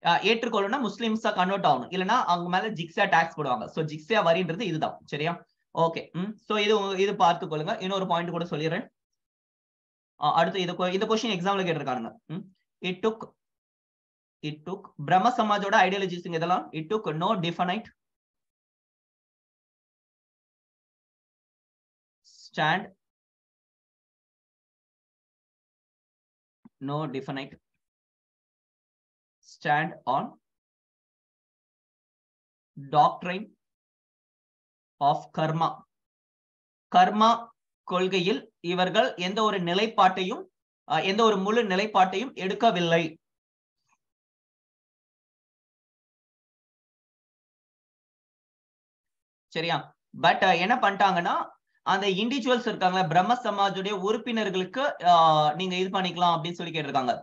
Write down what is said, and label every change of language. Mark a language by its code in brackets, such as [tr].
[ta] ஏற்றுக்கொள்ளணும்னா முஸ்லிம்ஸா convert ஆகணும், இல்லைன்னா அவங்க மேல ஜிக்ஸியா டாக்ஸ் போடுவாங்க. சோ ஜிக்ஸியா வரின்றது இதுதான். சரியா. ஓகே. சோ இது பார்த்து கொள்ளுங்க. இன்னொரு பாயிண்ட் கூட சொல்லிடுறேன். அடுத்து இந்த கொஸ்டின் எக்ஸாம்ல கேட்டிருக்காங்க. [en] it took [ta] பிரம்ம சமாஜோட ஐடியாலஜிஸ் இதெல்லாம் [en] it took no definite stand, no definite stand on doctrine of karma. [ta] கர்மா கொள்கையில் இவர்கள் எந்த ஒரு நிலைப்பாட்டையும் எந்த ஒரு முழு நிலைப்பாட்டையும் எடுக்கவில்லை. சரியா. பட் என்ன பண்ணிட்டாங்கன்னா, அந்த இண்டிவிஜுவல்ஸ் இருக்காங்க பிரம்ம சமாஜுடைய உறுப்பினர்களுக்கு நீங்க இது பண்ணிக்கலாம் அப்படின்னு சொல்லி கேட்டிருக்காங்க.